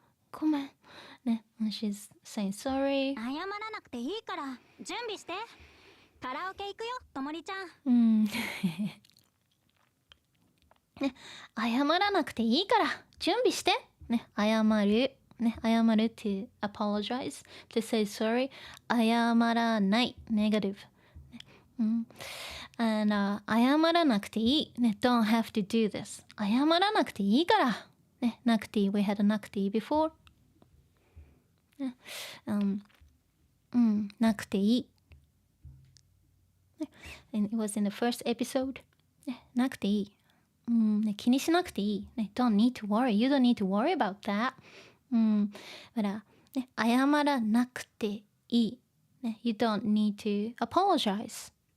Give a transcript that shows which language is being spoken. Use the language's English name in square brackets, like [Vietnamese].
[Japanese] ごめんね [English] she's saying sorry [Japanese] 謝らなくていいから準備してカラオケ行くよともりちゃね謝らなくていいから準備してね謝るね謝る [English] to apologize to say sorry [Japanese] 謝らない [English] negative and [Japanese] 謝らなくていいね [English] don't have to do this [Japanese] 謝らなくていいからねなくていい [English] we had a [Japanese] なくていい [English] before [Japanese] ねなくていい [English] and it was in the first episode [Japanese] ねなくていいね、気にしなくていい、ね。 [English] Don't need to worry. You don't need to worry about that. [Japanese] だから、ね、謝らなくていい。ね、 [English] you don't need to apologize.